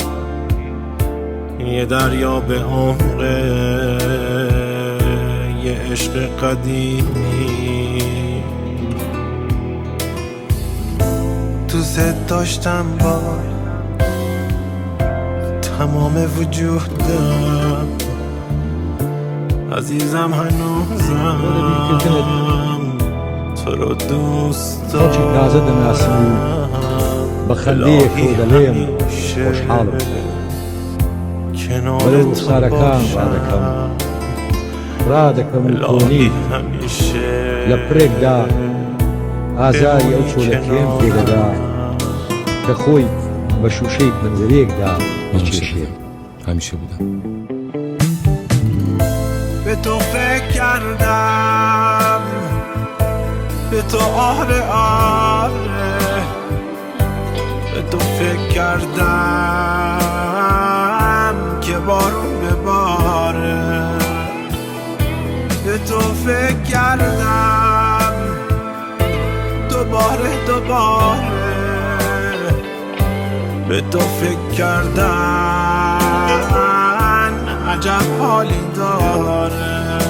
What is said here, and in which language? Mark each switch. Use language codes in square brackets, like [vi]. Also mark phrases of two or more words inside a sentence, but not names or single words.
[fa] یه دریا به عمق یه عشق قدیمی دوست داشتم با تمام وجودم عزیزم هنوزم تو رو دوست دارم [ckb] بەخەندەیەک و دەڵێم خۆشحاڵم بەرەو ڕوخسارەکان ڕادەکەم و تۆنی لە پرێکدا ئازاری ئەو چۆلەکێم پێدەدا کە خۆی بە شوشەی پەنجەرەیەکدا بچێشێت [fa] همیشه بودم به تو فکر کردم به تو آره آره به تو فکر کردم که بارون بباره به تو فکر کردم دوباره به تو فکر کردن عجب حالی داره